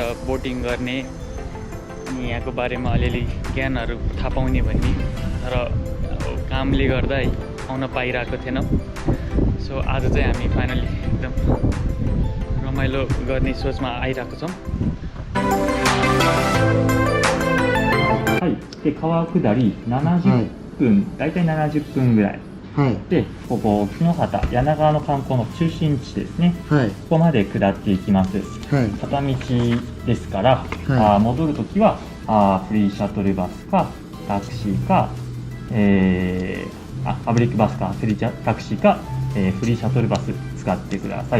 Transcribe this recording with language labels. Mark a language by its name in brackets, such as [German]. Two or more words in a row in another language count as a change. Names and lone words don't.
[Nepali] बोटिङ गर्ने अनि यहाँको बारेमा अलिअलि ज्ञानहरू थाहा पाउने भन्ने तर कामले गर्दा है आउन पाइरहेको थिएनौँ सो आज चाहिँ हामी फाइनली एकदम रमाइलो गर्ने सोचमा आइरहेको छौँ [Japanese] はい、で川下り70分、大体70分ぐらい。で、ここ木の畑、柳川の観光の中心地ですね。ここまで下っていきます。片道ですから、戻るときはフリーシャトルバスかタクシーか、パブリックバスかフリータクシーか、フリーシャトルバス使ってください。